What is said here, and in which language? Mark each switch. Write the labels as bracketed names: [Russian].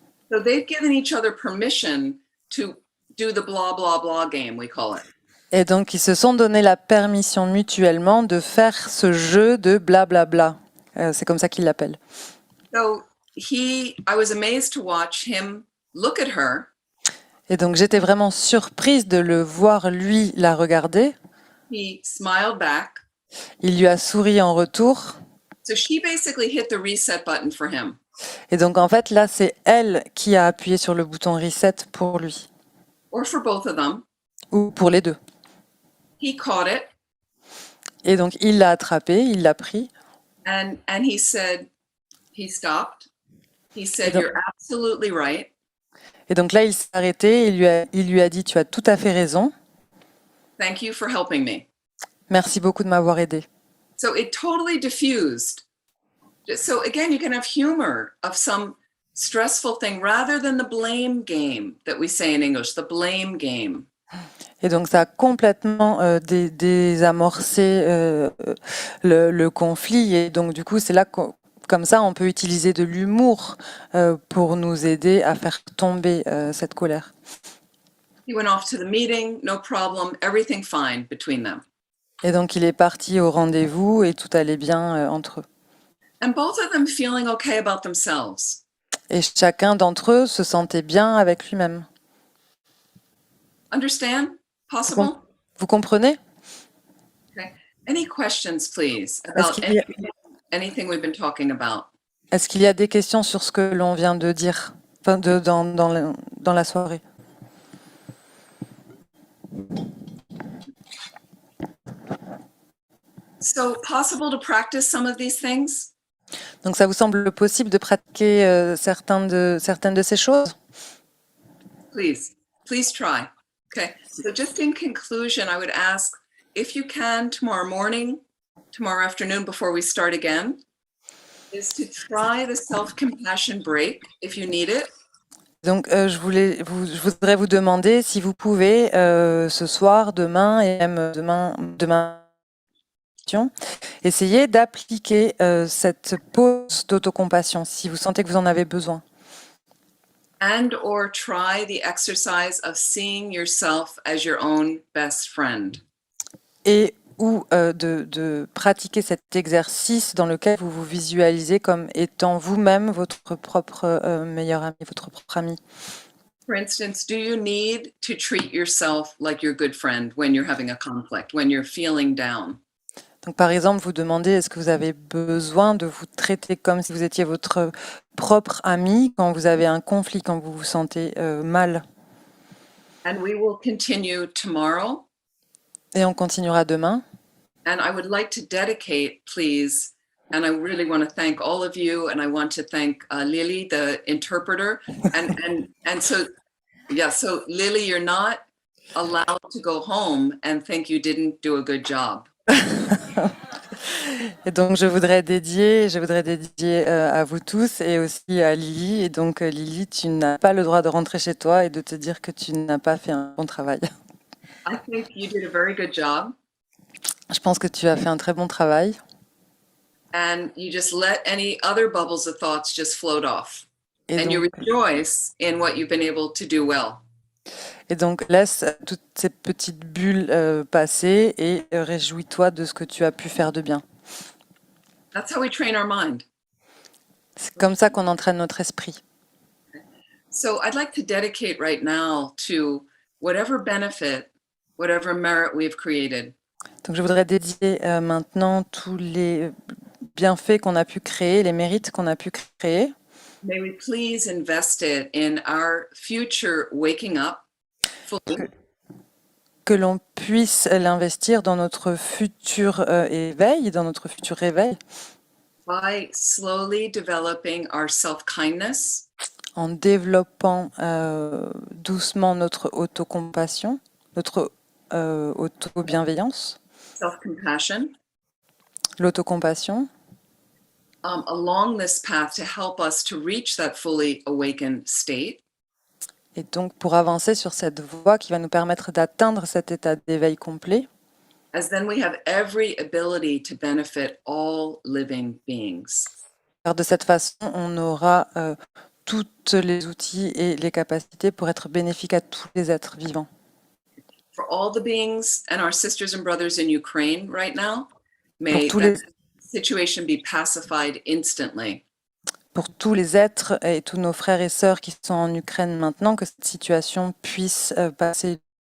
[English] So they've given each other permission to do the blah, blah, blah game, we call it. [French] Et donc, ils se sont donné la permission mutuellement de faire ce jeu de blablabla. C'est comme ça qu'ils l'appellent. [English] So I was amazed to watch him look at her. [French] Et donc, j'étais vraiment surprise de le voir, lui, la regarder. [English] He smiled back. [French] Il lui a souri en retour. [English] So she basically hit the reset button for him. [French] Et donc, en fait, là, c'est elle qui a appuyé sur le bouton reset pour lui. [English] Or for both of them. [French] Ou pour les deux. [English] He caught it. [French] Et donc, il l'a attrapé, il l'a pris. [English] And he said, he stopped. He said, [French] donc- [English] you're absolutely right. [French] Et donc là, il s'est arrêté, il lui a dit, tu as tout à fait raison. [English] Thank you for helping me. [French] Merci beaucoup de m'avoir aidé. [English] So it totally diffused. So again, you can have humor of some stressful thing rather than the blame game that we say in English, the blame game. [French] Et donc, ça a complètement désamorcé le conflit. Et donc, du coup, c'est là Comme ça, on peut utiliser de l'humour pour nous aider à faire tomber cette colère. [English] He went off to the meeting, no problem, everything fine between them. [French] Et donc, il est parti au rendez-vous et tout allait bien entre eux. [English] And both of them feeling okay about themselves. [French] Et chacun d'entre eux se sentait bien avec lui-même. [English] Understand? Possible? [French] Vous comprenez? [English] Okay. Any questions, please, [French] Est-ce [English] about [French] qu'il y a- [English] anything we've been talking about? [French] Est-ce qu'il y a des questions sur ce que l'on vient de dire dans la soirée? [English] So possible to practice some of these things? [French] Donc, ça vous semble possible de pratiquer certaines de ces choses? [English] Please try. Okay. So just in conclusion, I would ask if you can tomorrow morning, tomorrow afternoon before we start again, is to try the self-compassion break if you need it. [French] Donc, je voudrais vous demander si vous pouvez ce soir, demain et même demain, essayer d'appliquer cette pause d'autocompassion si vous sentez que vous en avez besoin. [English] And or try the exercise of seeing yourself as your own best friend. [French] Et ou de pratiquer cet exercice dans lequel vous vous visualisez comme étant vous-même votre propre meilleur ami, votre propre ami. [English] For instance, do you need to treat yourself like your good friend when you're having a conflict, when you're feeling down? [French] Donc, par exemple, vous demandez est-ce que vous avez besoin de vous traiter comme si vous étiez votre propre ami quand vous avez un conflit, quand vous vous sentez mal. [English] And we will continue tomorrow. [French] Et on continuera demain. [English] And I would like to dedicate, please, and I really want to thank all of you, and I want to thank Lily, the interpreter. And so, yeah, so Lily, you're not allowed to go home and think you didn't do a good job. [French] Et donc, je voudrais dédier à vous tous et aussi à Lily. Et donc, Lily, tu n'as pas le droit de rentrer chez toi et de te dire que tu n'as pas fait un bon travail. [English] I think you did a very good job. [French] Je pense que tu as fait un très bon travail. [English] And you just let any other bubbles of thoughts just float off. [French] Et [English] And you [French] donc, [English] rejoice in what you've been able to do well. [French] laisse toutes ces petites bulles passer et réjouis-toi de ce que tu as pu faire de bien. [English] That's how we train our mind. [French] C'est comme ça qu'on entraîne notre esprit. [English] So I'd like to dedicate right now to whatever benefit, whatever merit we've created. [French] Donc, je voudrais dédier maintenant tous les bienfaits qu'on a pu créer, les mérites qu'on a pu créer. [English] May we please invest it in our future waking up fully, [French] Que l'on puisse l'investir dans notre futur éveil, dans notre futur réveil, [English] by slowly developing our self-kindness, [French] en développant doucement notre autocompassion, notre auto-bienveillance, [English] self-compassion, [French] l'autocompassion, [English] along this path to help us to reach that fully awakened state. [French] et donc pour avancer sur cette voie qui va nous permettre d'atteindre cet état d'éveil complet, [English] As then we have every ability to benefit all living beings. [French] car de cette façon, on aura tous les outils et les capacités pour être bénéfique à tous les êtres vivants. [English] For all the beings and our sisters and brothers in Ukraine right now, may [French] Pour tous [English] that situation be pacified instantly. [French] Pour tous les êtres et tous nos frères et sœurs qui sont en Ukraine maintenant, que cette situation puisse passer